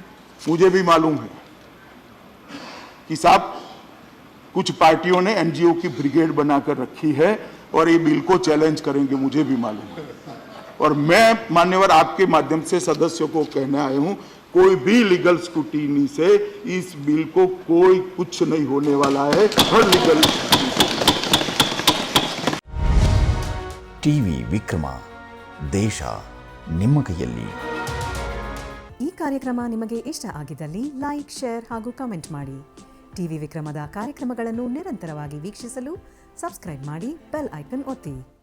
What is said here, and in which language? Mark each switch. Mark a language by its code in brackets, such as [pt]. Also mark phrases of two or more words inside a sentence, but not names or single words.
[hi] मुझे भी मालूम है कि साहब कुछ पार्टियों ने एनजीओ की ब्रिगेड बनाकर रखी है और ये बिल को चैलेंज करेंगे, मुझे भी मालूम है। और मैं मान्यवर आपके माध्यम से सदस्यों को कहने आया हूं, कोई भी [en] legal scrutiny [hi] से इस बिल को कोई कुछ नहीं होने वाला है। हर लीगल [kn] ಟಿವಿ ವಿಕ್ರಮ, ದೇಶ ನಿಮ್ಮ ಕೈಯಲ್ಲಿ. ಈ ಕಾರ್ಯಕ್ರಮ ನಿಮಗೆ ಇಷ್ಟ ಆಗಿದ್ದಲ್ಲಿ ಲೈಕ್, ಶೇರ್ ಹಾಗೂ ಕಮೆಂಟ್ ಮಾಡಿ. ಟಿವಿ ವಿಕ್ರಮದ ಕಾರ್ಯಕ್ರಮಗಳನ್ನು ನಿರಂತರವಾಗಿ ವೀಕ್ಷಿಸಲು ಸಬ್ಸ್ಕ್ರೈಬ್ ಮಾಡಿ, [en] bell icon [kn] ಒತ್ತಿ.